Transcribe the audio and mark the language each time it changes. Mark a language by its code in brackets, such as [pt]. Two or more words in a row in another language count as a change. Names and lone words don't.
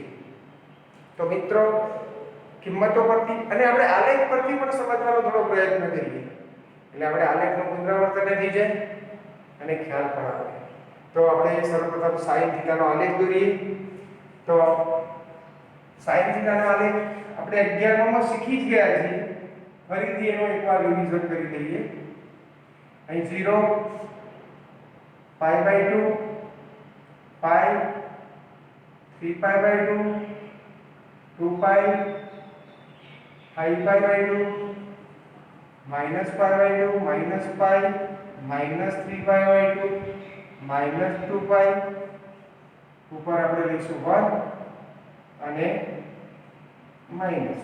[gu] તો મિત્રો કિંમતો પરથી અને આપણે આલેખ પરથી પણ સમજવાનો થોડો પ્રયત્ન કરીએ, એટલે આપણે આલેખનું પુનરાવર્તન થઈ જાય અને ખ્યાલ પણ આવે. તો આપણે સર્વપ્રથમ sin થીટાનો આલેખ દોરીએ. તો sin થીટાનો આલેખ આપણે 11માં શીખી જ ગયા છીએ. ફરીથી એનો એકવાર રિવિઝન કરી લઈએ. અહીં 0, [en] pi by 2, pi, 3 pi by 2, 2 pi, 5 pi by 2, minus pi by 2, minus pi, minus 3 pi by 2, minus 2 pi, [gu] ઉપર આપણે લઈશું 1 અને માઈનસ.